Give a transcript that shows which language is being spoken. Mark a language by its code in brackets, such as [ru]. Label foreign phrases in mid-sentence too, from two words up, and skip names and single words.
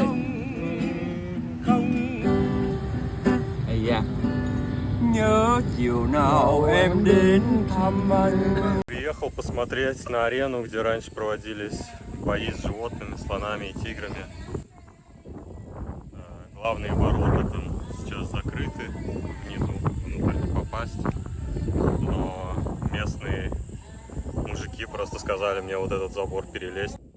[vi] Không. Ây da. Nhớ chiều nào em đến thăm anh. [ru] Приехал посмотреть на арену, где раньше проводились бои с животными, слонами и тиграми. Главные ворота там сейчас закрыты, внизу внутрь не попасть. Но местные мужики просто сказали мне вот этот забор перелезть.